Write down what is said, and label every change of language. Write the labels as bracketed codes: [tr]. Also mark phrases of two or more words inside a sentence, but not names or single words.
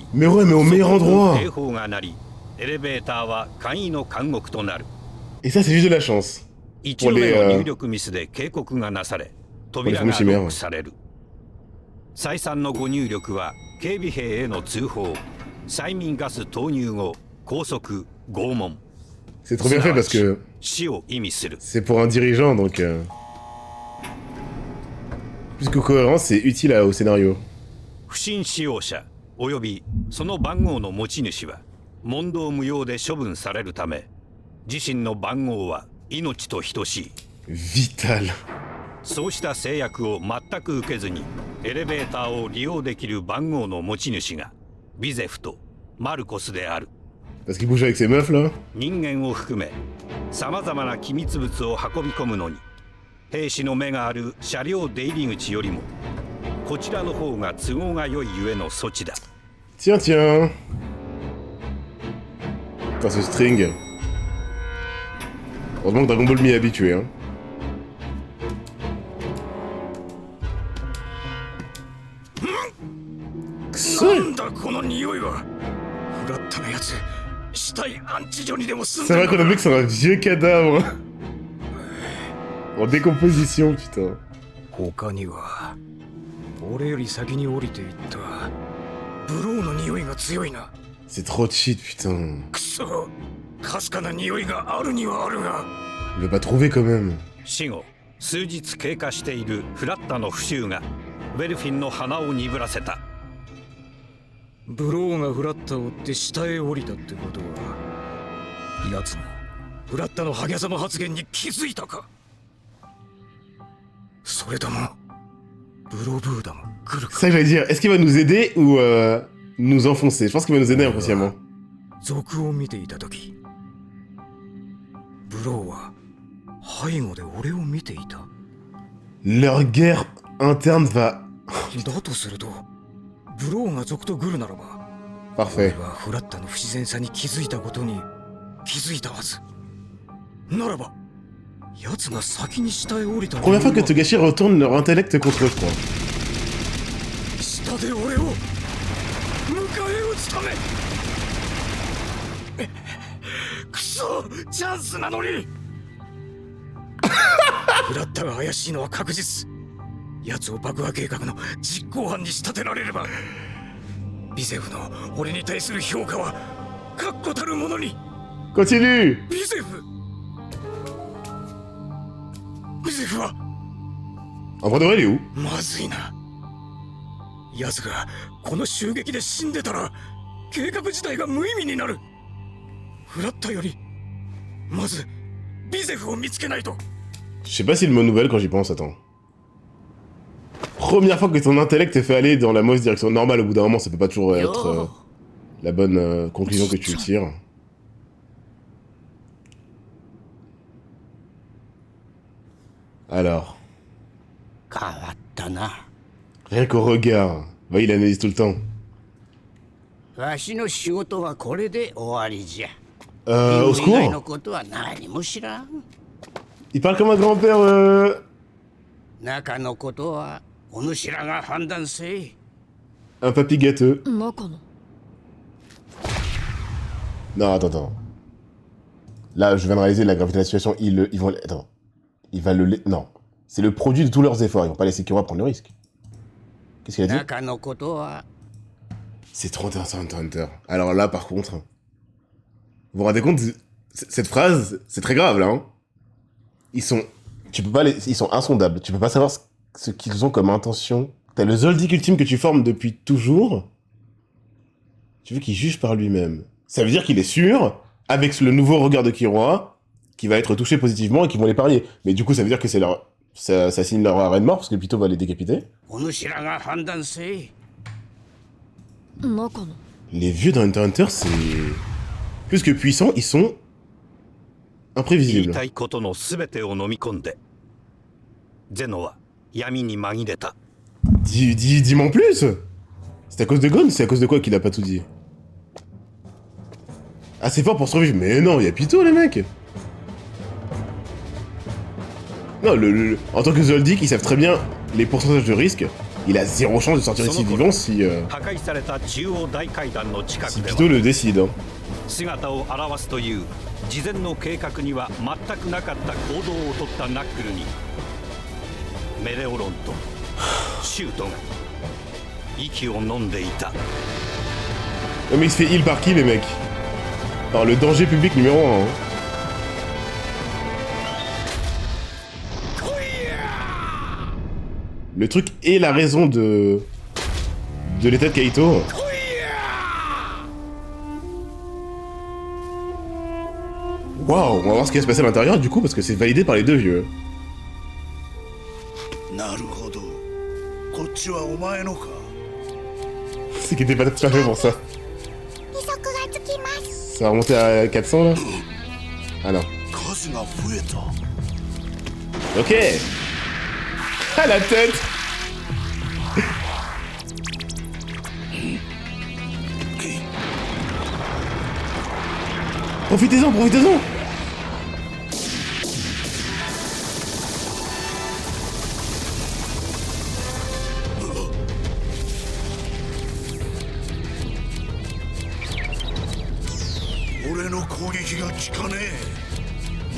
[fr] Mais ouais, mais au meilleur [ja] 警 [fr] endroit! [ja] 報が鳴りエレベーターは簡易の監獄となる。 [fr] Et ça, c'est juste de la chance. [ja] 1 度目の入力ミスで警告がなされ扉がロックされる。再三のご入力は警備兵への通報、催眠ガス投入後拘束、拷問。 [fr] C'est trop bien fait parce que [ja] 死を意味する。 [fr] c'est pour un dirigeant, donc... Plus que cohérent, c'est utile au scénario. [ja] 不審使用者およびその番号の持ち主は問答無用で処分されるため自身の番号は命と等しい。 [fr] Vital. [ja] そうした制約を全く受けずにエレベーターを利用できる番号の持ち主がビゼフとマルコスである。 [fr] Parce qu'il bouge avec ses meufs, là. [ja] 人間を含めさまざまな機密物を運び込むのに兵士の目がある車両出入り口よりもこちらの方が都合が良いゆえの措置だ。 [fr] Tiens, tiens. Putain, ce string. Heureusement que Dragon Ball m'y est habitué, hein. [ja] なんだこの匂いは。フラットなやつ。死体安置所にでも住ん [fr] C'est [ja] で [fr] vrai [ja] る [fr] qu'on a vu que c'est un vieux cadavre. En décomposition, putain. [ja] 他には俺より先に降りていったブローの匂いが強いな。 [fr] C'est trop cheat, putain. [ja] くそかすかな匂いがあるにはあるが [fr] Il veut pas trouver quand même. [ja] 死後数日経過しているフラッタの腐臭がウェルフィンの鼻を鈍らせた。ブローがフラッタを追って下へ降りたってことは奴もフラッタのハゲザマ発言に気づいたか。それともブロブーダも来るか。 [fr] C'est ça que j'allais dire. Est-ce qu'il va nous aider ou nous enfoncer? Je pense qu'il va nous aider inconsciemment. [ja] 賊を見ていた時ブローは背後で俺を見ていた。 [fr] Leur guerre interne va... [ja] だとするとブローが賊とグルならば [fr] Parfait. [ja] 俺はフラッタの不自然さに気づいたことに気づいたはず。ならば奴が先に下へ降りた。 [fr] Première fois que Togashi retourne leur intellect contre eux, je crois. [ja] 下で俺を迎え撃つため。くそ、チャンスなのに。フラッタが怪しいのは確実。奴を爆破計画の実行犯に仕立てられればビゼフの俺に対する評価は確固たるものに。 [fr] Continue. [ja] ビゼフは [fr] En vrai de vrai, il est où? [ja] まずいな。奴がこの襲撃で死んでたら計画自体が無意味になる。フラッタよりまずビゼフを見つけないと。 [fr] Je sais pas si le mot nouvelle quand j'y pense, attends. Première fois que ton intellect te fait aller dans la mauvaise direction. Normal, au bout d'un moment, ça peut pas toujours être la bonne conclusion que tu tires. Alors. [ja] 変わったな。 [fr] Rien qu'au regard. Bah, il analyse tout le temps. [ja] わしの仕事はこれで終わりじゃ。 [fr] Au [ja] 以外の [fr] secours. [ja] ことは何も知らん。 [fr] Il parle comme un grand-père, [ja] 中のことはお主らが判断せい。 [fr] un papy gâteux. [ja] 中の [fr] Non, attends. Là, je viens de réaliser la gravité de la situation. Ils vont... Attends. Il va le... Non. C'est le produit de tous leurs efforts. Ils vont pas laisser Killua prendre le risque. Qu'est-ce qu'il a dit? [ja] 中のことは [fr] C'est 31 Hunter. Alors là, par contre... Vous vous rendez compte? Cette phrase, c'est très grave, là. Hein, ils sont... Tu peux pas les... Ils sont insondables. Tu peux pas savoir ce qu'ils ont comme intention. T'as le Zoldyck ultime que tu formes depuis toujours. Tu veux qu'il juge par lui-même. Ça veut dire qu'il est sûr, avec le nouveau regard de Killua, qu'il va être touché positivement et qu'ils vont l'épargner. Mais du coup, ça veut dire que c'est leur... Ça signe leur arrêt de mort, parce que Pito va les décapiter. [ja] お主らが判断せい。中の [fr] Les vieux dans Hunter Hunter, c'est... Plus que puissants, ils sont... [ja] 言い [fr] imprévisibles. [ja] たいことの全てを飲み込んでゼノは闇に紛れた。 [fr] Dis-moi en plus. C'est à cause de Gon? C'est à cause de quoi qu'il a pas tout dit? Ah, c'est fort pour survivre. Mais non, il y a Pito, les mecs. Non, en tant que Zoldyck, ils savent très bien les pourcentages de risque. Il a zéro chance de sortir ici vivant si... [ja] 破壊された中央大階段の近く [fr] si [ja] で [fr] Pito [ja] は [fr] le décide. Hein. [ja] 姿を現すという事前の計画には全くなかった行動を取ったナックルにメレオロンとシュートが息を飲んでいた。 [fr] Non, mais il se fait heal par qui, les mecs? Par le danger public numéro 1. Hein. Le truc est la raison de l'état de Kaito. Waouh, on va voir ce qui va se passer à l'intérieur du coup parce que c'est validé par les deux vieux. [ja] なるほど。こっちはお前のか。 [fr] C'est qu'il était pas tout à fait pour ça. [ja] 利息がつきます [fr] Ça va remonter à 400 là? Ah non. [ja] 数が増えた。 [fr] Ok. Ah la tête. Profitez-en, profitez-en. [ja] 俺の攻撃が効かねえ。